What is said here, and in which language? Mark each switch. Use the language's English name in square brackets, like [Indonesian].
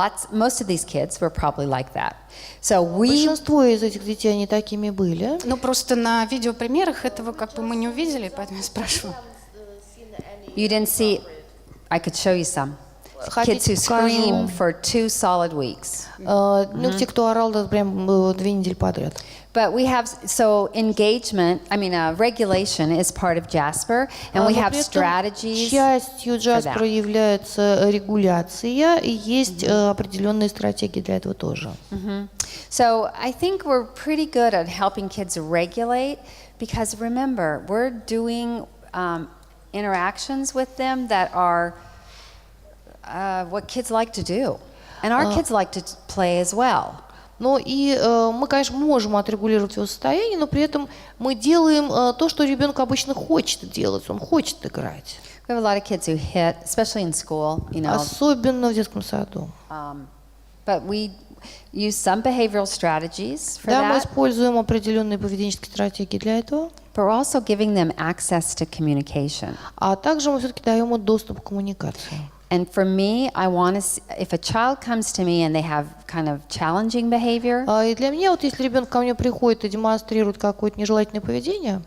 [English] Most of these kids were probably like that. So we. [Russian] Большинство из этих детей, они такими были. Ну, просто на видеопримерах этого как бы мы не увидели, поэтому я спрашиваю. [English] You didn't see. I could show you some. Kids who scream for 2 solid weeks. [Russian] Ну, те, кто орал, да, прям 2 недели подряд. [English] But we have, so engagement, regulation is part of JASPER, and we have strategies. [Russian] Частью JASPER является регуляция, и есть определенные стратегии для этого тоже. [English] So I think we're pretty good at helping kids regulate, because remember, we're doing interactions with them that are what kids like to do. And our kids like to play as well. [Russian] Ну и мы, конечно, можем отрегулировать его состояние, но при этом мы делаем то, что ребенок обычно хочет делать. Он хочет играть. [English] We have a lot of kids who hit, especially in school, you know. [Russian] Особенно в детском саду. [English] But we use some behavioral strategies for [Russian] Да, мы [English] that. [Russian] используем определенные поведенческие стратегии для этого. [English] But we're also giving them access to communication. [Russian] А также мы все-таки даем им доступ к коммуникации. [English] And for me, I want to, if a child comes to me and they have kind of challenging behavior, [Russian] И для меня, вот если ребенок ко мне приходит и демонстрирует какое-то нежелательное поведение,